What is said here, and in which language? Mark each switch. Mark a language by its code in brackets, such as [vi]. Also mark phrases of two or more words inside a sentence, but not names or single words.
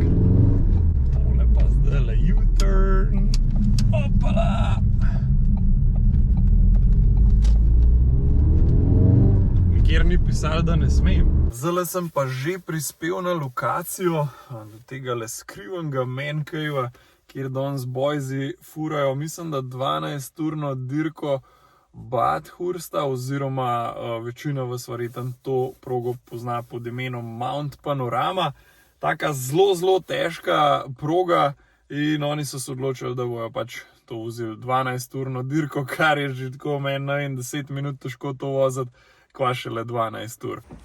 [sl] Tole pa zdajle U-turn. Opala! Nikjer ni pisalo, da ne smem. Zdajle sem pa že prispel na lokacijo do tega skrivenega [en] man cave-a, [sl] kjer danes boysi furajo, mislim, da 12-urno dirko Bathursta, oziroma večina vas verjetno to progo pozna pod imenom Mount Panorama. Taka zelo težka proga in oni so se odločili, da bojo pač to vzeli 12-urno dirko, kar je že tako meni, ne vem, 10 minut težko to voziti, kva šele 12 ur.